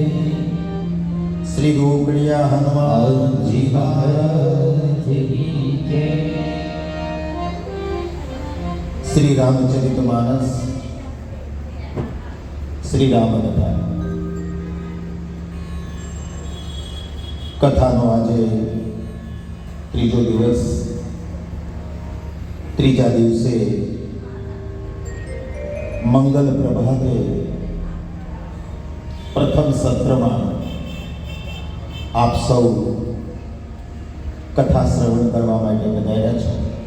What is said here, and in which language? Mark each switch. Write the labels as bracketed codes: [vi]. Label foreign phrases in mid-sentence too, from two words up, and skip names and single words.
[hi] श्री गोकड़िया हनुमान जी महाराज की जय। [gu] શ્રી રામચરિતમાનસ શ્રી રામ કથા કથાનો આજે ત્રીજો દિવસ ત્રીજા દિવસે મંગલ પ્રભાતે પ્રથમ સત્રમાં આપ સૌ કથા શ્રવણ કરવા માટે પધાર્યા છો।